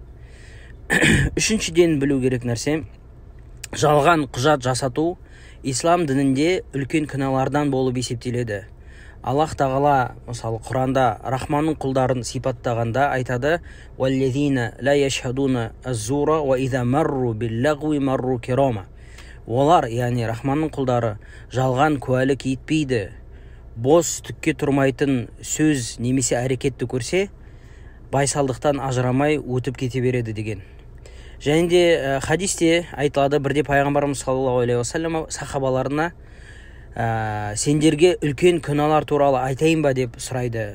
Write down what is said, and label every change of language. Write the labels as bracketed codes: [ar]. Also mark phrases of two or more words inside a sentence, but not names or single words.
[kk] Үшіншіден білу керек нәрсе: жалған құжат жасату ислам дінінде үлкен күнәлардан болып есептеледі. Аллах тағала мысалы Құранда Рахманның құлдарын сипаттағанда айтады: [ar] «والذين لا يشهدون الزور وإذا مروا باللغو مروا كراما». [kk] Олар, яғни Рахманның құлдары, жалған куәлік етпейді, бос түкке тұрмайтын сөз немесе әрекетті көрсе, байсалдықтан ажырамай өтіп кете береді деген. Және де хадисте айтылады, бірде пайғамбарымыз [ar] صلى الله عليه وسلم [kk] сахабаларына сендерге үлкен күнәлар туралы айтайын ба деп сұрайды.